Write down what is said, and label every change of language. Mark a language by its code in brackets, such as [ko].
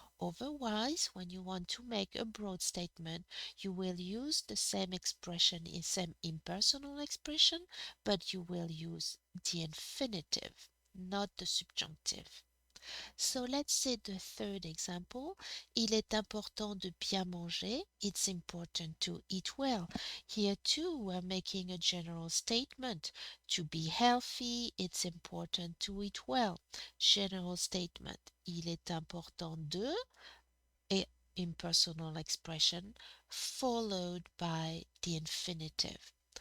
[en] Otherwise, when you want to make a broad statement, you will use the same expression in same impersonal expression, but you will use the infinitive, not the subjunctive. So let's say the third example. [fr] Il est important de bien manger. [en] It's important to eat well. Here too, we're making a general statement. To be healthy, it's important to eat well. General statement. [fr] Il est important de, [en] a impersonal expression followed by the infinitive.